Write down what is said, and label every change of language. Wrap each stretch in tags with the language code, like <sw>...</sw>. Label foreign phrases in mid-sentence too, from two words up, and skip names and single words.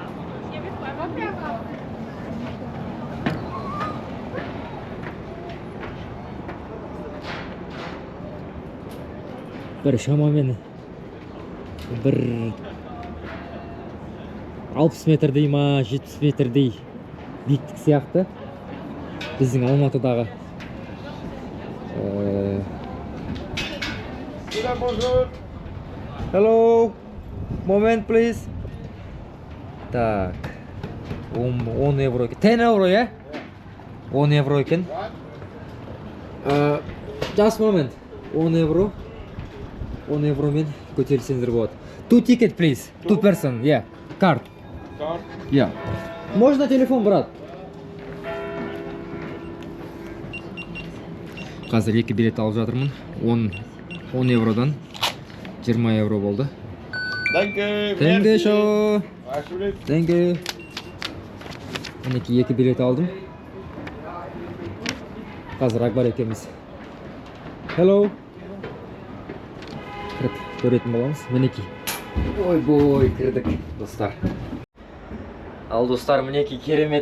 <kk>Бір шамамен бір 60 метрдей ма, 70 метрдей биіктік сияқты. Біздің Алматыдағы</kk> <en>Hello, moment please.</en> <kk>Так, 10 евро екен. 10 евро, е? 10 евро екен.</kk> <en>Just moment.</en> <kk>10 евро. 10 евромен көтерілсеңіздер болады.</kk> <en>2 ticket, please. 2 person, yeah. Card. Card? Yeah.</en> <ru>Можно телефон, брат?</ru> <kk>Қазір 2 билет алып жатырмын. 10 евродан 20 евро болды.</kk> <en>Thank you. Thank you, show.</en> <nl>Alsjeblieft.</nl> <en>Thank you.</en> <kk>Мінекей 2 билет алдым. Қазір Акбар екеуміз. Hello. Кіріп көретін боламыз. Мінекей. Ой, кірдік, достар. Ал достар, мінекей керемет.</kk>